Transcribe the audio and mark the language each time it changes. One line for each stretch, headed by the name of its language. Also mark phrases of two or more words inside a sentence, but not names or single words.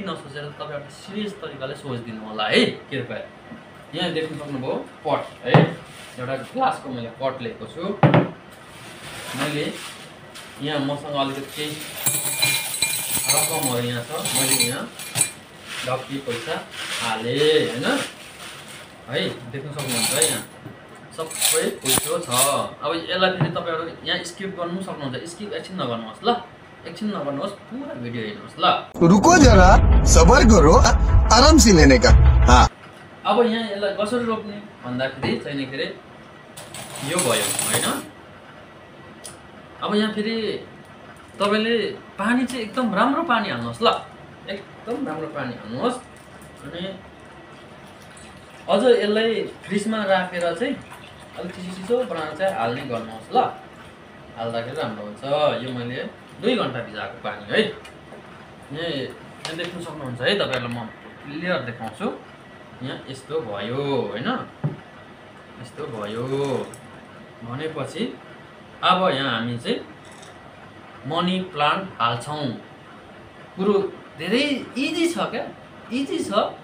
Nepali: नसोचेर तपाईहरुले सिरियस तरिकाले सोच्दिनु होला है कृपया यहाँ देख्न सक्नुभयो पट है एउटा ग्लासको मैले पट लिएको छु मैले यहाँ मसँग अलिकति केही रकमहरु यहाँ छ मैले यहाँ ढक्की पैसा हाले हैन है देख्न सक्नुहुन्छ है यहाँ सबै पैसा छ अब यसलाई फेरि तपाईहरु यहाँ स्किप गर्नु सक्नुहुन्छ स्किप एकछिन नगर्नुहोस् ल एकछिन नगर्नुहोस् पुरा भिडियो हेर्नुहोस् ल
Hindi: रुको जरा सबर करो आराम से लेने का हां
Nepali: अब यहाँ यसलाई कसरी रोप्ने भन्दाखेरि चाहिँ नि फेरि यो भयो हैन अब यहाँ फेरि तपाईले पानी चाहिँ एकदम राम्रो पानी हाल्नुहोस् ल एकदम राम्रो पानी हाल्नुहोस् अनि अझ यसलाई फ्रिजमा राखेर चाहिँ अलि चिसो बनाएर चाहिँ हाल्ने गर्नुहोस् ल हाल्दाखेरि राम्रो हुन्छ यो मैले 2 घण्टा भिजाएको पानी है यहाँ देख्न सक्नुहुन्छ है तपाईहरुलाई म क्लियर देखाउँछु यहाँ यस्तो भयो हैन यस्तो भयो भनेपछि अब यहाँ हामी चाहिँ
English: money plant
Nepali: हाल्छौं कुरो धेरै इजी छ क्या इजी छ